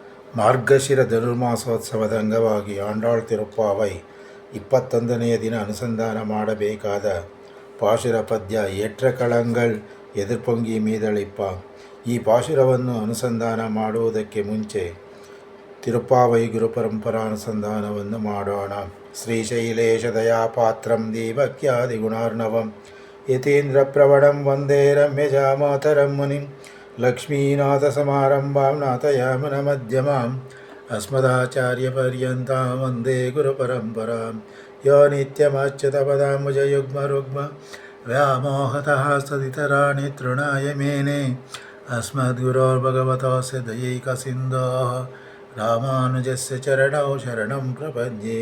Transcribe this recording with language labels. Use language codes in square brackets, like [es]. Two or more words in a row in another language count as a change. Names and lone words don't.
[kn] ಮಾರ್ಗಶಿರ ಧನುರ್ಮಾಸೋತ್ಸವದ ಅಂಗವಾಗಿ ಆಂಡಾಳ್ ತಿರುಪ್ಪಾವೈ 21ನೆಯ ದಿನ ಅನುಸಂಧಾನ ಮಾಡಬೇಕಾದ ಪಾಶುರ ಪದ್ಯ [ta] ஏற்றகலங்கள் எதிர்பொங்கி மீதளிப்ப. [kn] ಈ ಪಾಶುರವನ್ನು ಅನುಸಂಧಾನ ಮಾಡುವುದಕ್ಕೆ ಮುಂಚೆ ತಿರುಪ್ಪಾವೈ ಗುರುಪರಂಪರಾನುಸಂಧಾನವನ್ನು ಮಾಡೋಣ. [sa] ಶ್ರೀಶೈಲೇಶ ದಯಾಪಾತ್ರಂ ದೀಪಕ್ಯಾದಿ ಗುಣಾರ್ಣವಂ ಯತೀಂದ್ರ ಪ್ರವಣಂ ವಂದೇ ರಮ್ಯಜಾಮಾತರಂ ಮುನಿಂ ಲಕ್ಷ್ಮೀನಾಥ ಸಮಾರಂಭಾಂ ನಾಥಯಾಮನ ಮಧ್ಯಮಾಂ ಅಸ್ಮದಾಚಾರ್ಯಪರ್ಯಂತಾಂ ವಂದೇ ಗುರುಪರಂಪರಾಂ ಯೋ ನಿತ್ಯಮಚ್ಯುತಪದಾಂಬುಜಯುಗ್ಮರುಗ್ಮ ವ್ಯಾಮೋಹತಃ ಸದಿತರಾಣಿ ತೃಣಾಯ ಮೇನೆ ಅಸ್ಮದ್ಗುರೋರ್ಭಗವತೋಸ್ಯ ದಯೈಕಸಿಂಧೋಃ ರಾಮಾನುಜಸ್ಯ ಚರಣೌ ಶರಣಂ ಪ್ರಪದ್ಯೆ.